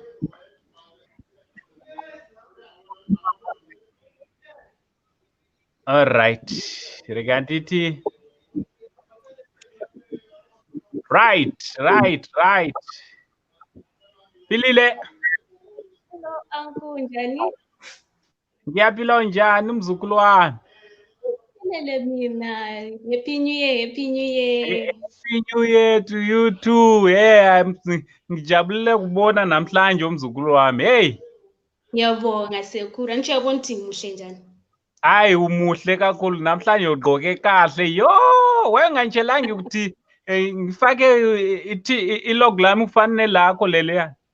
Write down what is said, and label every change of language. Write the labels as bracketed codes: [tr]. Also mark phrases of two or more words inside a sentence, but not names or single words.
[en] All right. [sn] Rega nditi. Right. [nd] Pilile. [en] Hello, uncle, [nd] njani? Ngiyaphila njani mzukulu wami? Hello mina. [en] Happy New Year. Happy New Year to you too. [nd] Hey, ngijabulile kubona namhlanje umzukulu wami. Hey. Ngiyabonga sekhulu. Angisho yabona ukuthi ngimuhle njani? Hayi umuhle kakhulu namhlanje ugqoke kahle. Yo, wengantshelanga ukuthi ngifake ilog lami kufanele lakho leleya.